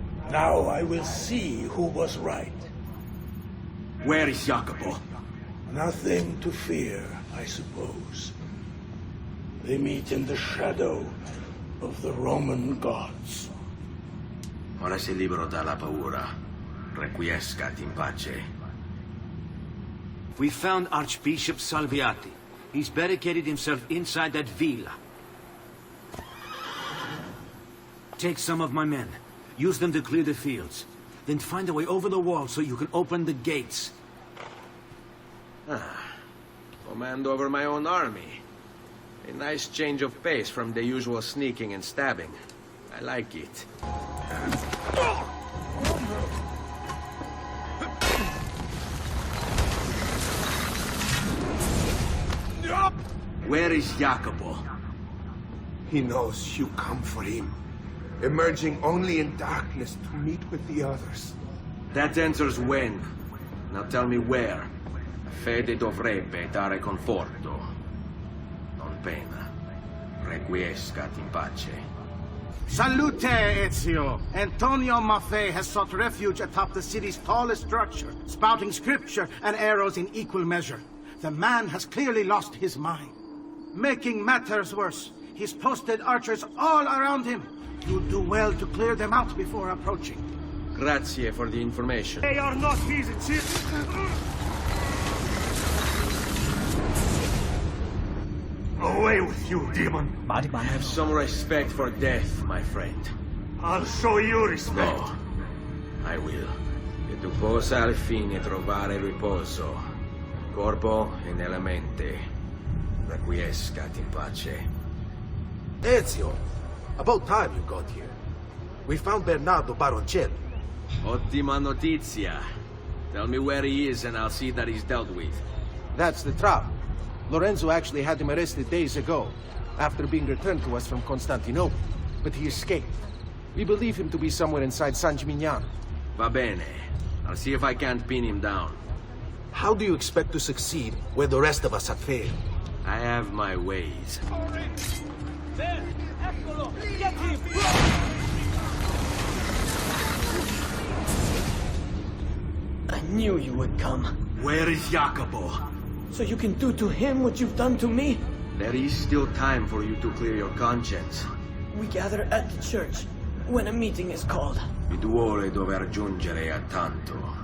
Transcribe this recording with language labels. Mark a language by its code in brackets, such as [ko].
[en] Now I will see who was right. Where is Jacopo? Nothing to fear, I suppose. They meet in the shadow of the Roman gods. [it] Ora sei libero dalla paura. [la] Requiescat in pace. [en] We found Archbishop Salviati. He's barricaded himself inside that villa. Take some of my men. Use them to clear the fields. Then find a way over the wall so you can open the gates. Command over my own army. A nice change of pace from the usual sneaking and stabbing. I like it. Where is Jacopo? He knows you come for him, emerging only in darkness to meet with the others. That answers when. Now tell me where. [it] Fede dovrebbe dare conforto. Non pena. [la] Requiescat in pace. [it] Salute, Ezio! [en] Antonio Maffei has sought refuge atop the city's tallest structure, spouting scripture and arrows in equal measure. The man has clearly lost his mind. Making matters worse, he's posted archers all around him. You do well to clear them out before approaching. Grazie for the information. They are not his. Away with you, demon! Have some respect for death, my friend. I'll show you respect. No, I will. [it] E tu possa al fine trovare riposo. Corpo e nella mente. [la] Requiescat in pace. [en] Ezio, about time you got here. We found Bernardo Baroncelli. [it] Ottima notizia. [en] Tell me where he is and I'll see that he's dealt with. That's the trouble. Lorenzo actually had him arrested days ago, after being returned to us from Constantinople. But he escaped. We believe him to be somewhere inside San Gimignano. [it] Va bene. [en] I'll see if I can't pin him down. How do you expect to succeed where the rest of us have failed? I have my ways. There! Eccolo! Get him! I knew you would come. Where is Jacopo? So you can do to him what you've done to me? There is still time for you to clear your conscience. We gather at the church when a meeting is called. [it] Mi duole dover giungere a tanto.